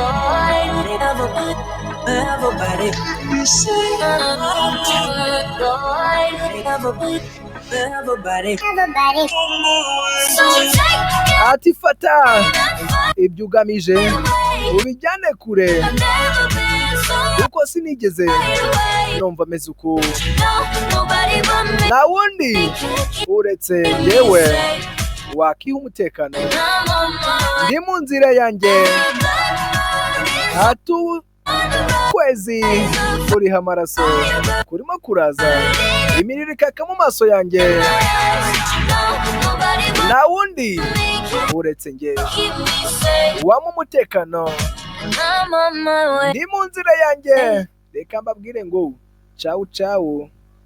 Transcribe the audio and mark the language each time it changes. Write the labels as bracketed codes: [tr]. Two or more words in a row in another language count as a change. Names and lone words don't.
[rw] Ati fata ibyo ugamije ubijyane kure, kuko sinigeze numva meze uku. Nta wundi uretse yewe wakiha umutekano. [en] I'm on my way. [rw] Ndi mu nzira yanjye, hatu kwezi kuriha amaraso kurimo kuraza, imiriro ikaka mu maso yanjye, [en] No, nobody but [rw] nta wundi [en] me [rw] uretse njye [en] keep me safe. [rw] wama umutekano. [en] I'm on my way. [rw] Ndi mu nzira yanjye, reka mbabwire ngo cawu cawu.